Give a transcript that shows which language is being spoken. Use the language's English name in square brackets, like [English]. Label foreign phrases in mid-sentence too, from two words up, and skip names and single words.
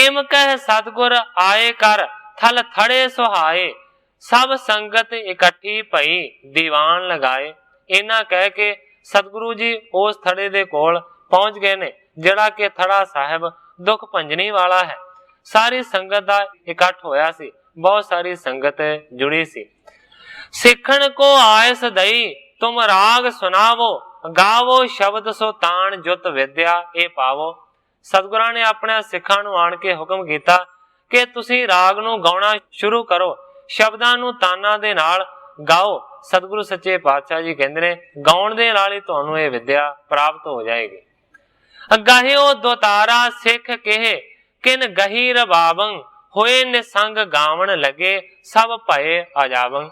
[Braj] इम कह सतगुर आए कर थल थड़े सुहाए, सब संगत इकट्ठी भई दीवान लगाए। [Punjabi] ਇਨ੍ਹਾਂ ਕਹਿ ਕੇ ਸਤਿਗੁਰੂ ਜੀ ਉਸ ਥੜ੍ਹੇ ਦੇ ਕੋਲ ਪਹੁੰਚ ਗਏ ਨੇ ਜਿਹੜਾ ਕਿ ਥੜ੍ਹਾ ਸਾਹਿਬ ਦੁੱਖ ਭੰਜਨੀ ਵਾਲਾ ਹੈ। ਸਾਰੀ ਸੰਗਤ ਦਾ ਇਕੱਠ ਹੋਇਆ ਸੀ, ਬਹੁਤ ਸਾਰੀ ਸੰਗਤ ਜੁੜੀ ਸੀ। [Braj] सिखण को आयस दई तुम राग सुनावो, गावो शब्द सो तान जुत विद्या ए पावो। [Punjabi] ਸਤਿਗੁਰਾਂ ਨੇ ਆਪਣੇ ਸਿੱਖਾਂ ਨੂੰ ਆਣ ਕੇ ਹੁਕਮ ਕੀਤਾ ਕਿ ਤੁਸੀਂ ਰਾਗ ਨੂੰ ਗਾਉਣਾ ਸ਼ੁਰੂ ਕਰੋ, ਸ਼ਬਦਾਂ ਨੂੰ ਤਾਨਾ ਦੇ ਨਾਲ ਗਾਓ। ਸਤਿਗੁਰੂ ਸੱਚੇ ਪਾਤਸ਼ਾਹ ਜੀ ਕਹਿੰਦੇ ਨੇ ਗਾਉਣ ਦੇ ਨਾਲ ਹੀ ਤੁਹਾਨੂੰ [Hindi] ये विद्या प्राप्त हो जाएगी। [Braj] गाहिओ दोतारा सिख कहे किन गही रबावं, होए निसंग गावण लगे सब भये अजावं।